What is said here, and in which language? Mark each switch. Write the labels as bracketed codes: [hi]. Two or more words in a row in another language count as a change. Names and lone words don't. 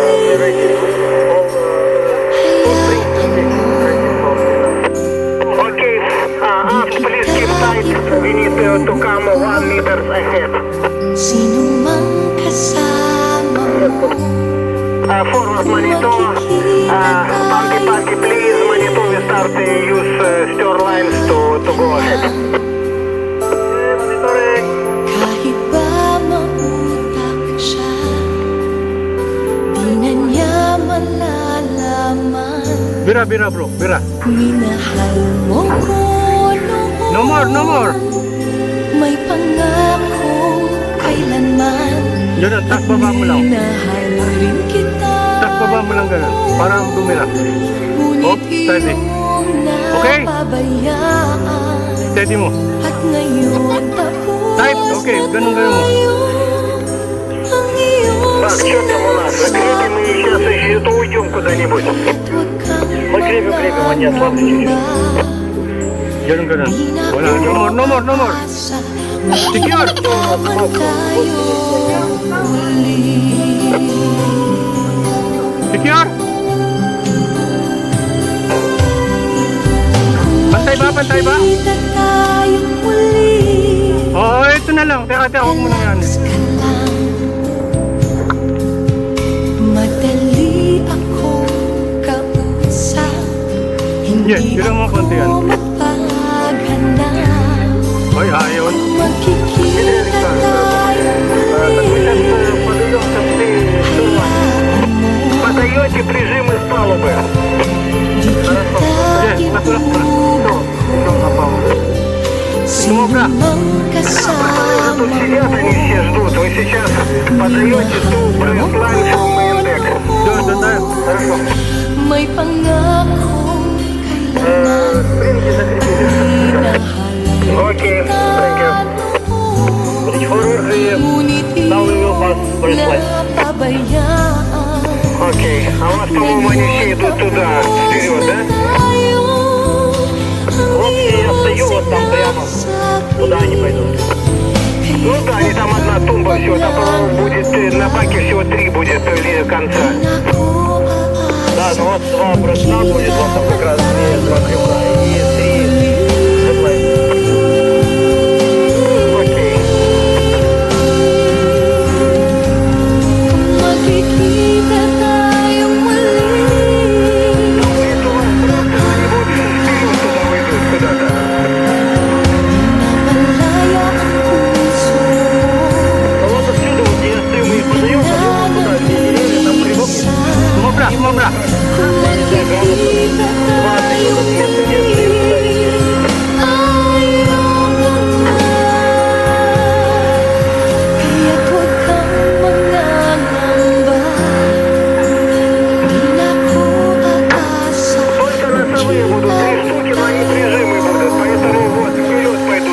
[en] Okay, aft, please keep tight. We need to come 1 meters ahead. [tl] Sino mang kasama mo, [en] Forward monitor. Panty, please. Monitor, we start to use stir lines to go ahead. Monitoring. [tl] kahit ba mautak siya, di na niya malalaman. Bira, bira bro, bira. Minahal mo ko noon, [en] No more, no more. [tl] may pangako kailanman. Yun, tak baba mo lang. Minahal rin kita, Tak baba mo lang ganun. Para dumira. ngunit [en] Oh, steady. [tl] iyong [en] Okay. [tl] napabayaan. Steady mo. At ngayon tapos Type, okay, ganun ganun mo. ang iyong [ru] Так, что там у нас? Закрепим и сейчас еще то уйдем куда-нибудь. Мы крепим, а не ослабьте чуть-чуть. [tl] Ganun ganun. Wala, [en] no more, no more, no more. Secure. Secure. [tl] Pantay ba, pantay ba? Oo, ito na lang. Teka, huwag mo na yan. Madali akong kausap, [en] Yes, [tl] hindi bilang mo konti yan. ako mapaghanap. Hoy, ayon. Magkikita tayo muli. [ru] Подаете прижимы с палубы. [tl] Yes, natulak mo na. Sino mang kasama [ru] Тут сидят, они все ждут. Вы сейчас подаете ту пресс-лайн [en] from main deck. [tl] Doon, doon tayo. [ru] Хорошо. [tl] may pangakong kailanman. [en] Окей, thank you. [tl] Ngunit iyong napabayaan. [ru] Окей, а у вас, по-моему, они все идут туда, вперед, да? Вот я стою вот там прямо. Куда они пойдут? Ну да, они там одна тумба, все, там, по-моему, будет, на баке всего 3 будет конца. Да, ну вот 2 бруска будет, вот там как раз 2 крюка и 3 дедлайна. Окей. [tl] Magkikita tayo muli. [ru] Это у вас просто они будут вперед туда уйдут куда-то. [tl] Napalaya ang puso. [ru] А вот отсюда, вот где я стою, мы их подаем, туда, где деревья, там грибок нет. [tl] Sumobra, sumobra. Kung magkikita tayo muli, ayaw mo na. Kaya't huwag kang mangangamba. Di na ko aasa. [ru] Только носовые будут 3 штуки, но они прижимы будут, поэтому вот вперед пойдут.